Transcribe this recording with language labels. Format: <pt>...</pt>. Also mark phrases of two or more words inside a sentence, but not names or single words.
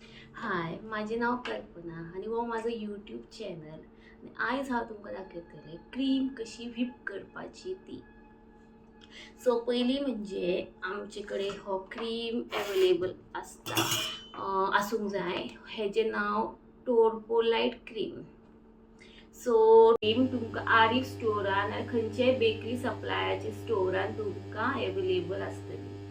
<mr>हाय, माझे नाव कल्पना आणि हो माझं यूट्यूब चॅनल.</mr> <kok>आणि आयज हांव तुमकां दाखयतलें क्रीम कशी व्हीप करपाची ती. सो पयलीं म्हणजे आमचे कडेन हो क्रीम अवेलेबल आसूंक जाय. हेजें नांव टोरपोलाइट क्रीम. सो क्रीम तुमकां आरिफ स्टोरान ना खंयच्याय बेकरी सप्लायाच्या स्टोरान तुमकां अवेलेबल आसतली.</kok>